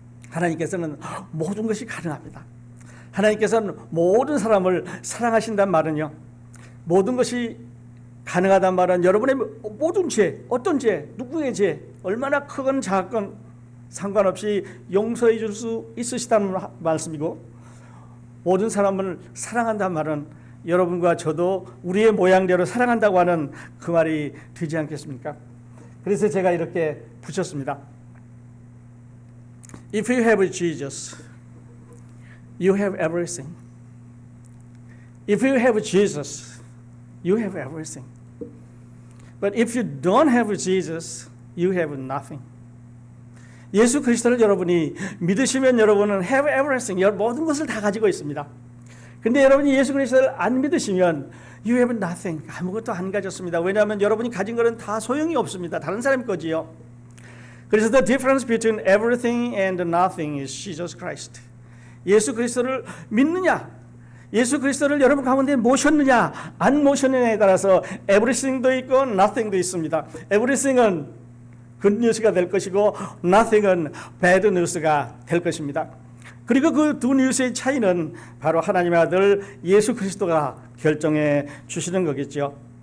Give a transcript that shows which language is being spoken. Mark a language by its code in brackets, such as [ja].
[ko] 하나님께서는 모든 것이 가능합니다. 하나님께서는 모든 사람을 사랑하신다는 말은요, 모든 것이 가능하다는 말은 여러분의 모든 죄, 어떤 죄, 누구의 죄, 얼마나 크건 작건 상관없이 용서해 줄 수 있으시다는 말씀이고, 모든 사람을 사랑한다는 말은 여러분과 저도 우리의 모양대로 사랑한다고 하는 그 말이 되지 않겠습니까? 그래서 제가 이렇게 붙였습니다. [en] If you have Jesus, you have everything. If you have Jesus, you have everything. But if you don't have Jesus, you have nothing. [ko] 예수 그리스도를 여러분이 믿으시면 여러분은 [en] have everything, [ko] 모든 것을 다 가지고 있습니다. 근데 여러분이 예수 그리스도를 안 믿으시면 [en] you have nothing, [ko] 아무것도 안 가졌습니다. 왜냐하면 여러분이 가진 것은 다 소용이 없습니다. 다른 사람 거지요. 그래서 [en] the difference between everything and nothing is Jesus Christ. [ko] 예수 그리스도를 믿느냐, 예수 그리스도를 여러분 가운데 모셨느냐 안 모셨느냐에 따라서 everything도 있고 nothing도 있습니다. everything은 굿뉴스가 될 것이고 nothing은 배드뉴스가 될 것입니다. 그리고 그 두 뉴스의 차이는 바로 하나님의 아들 예수 그리스도가 결정해 주시는 거겠죠.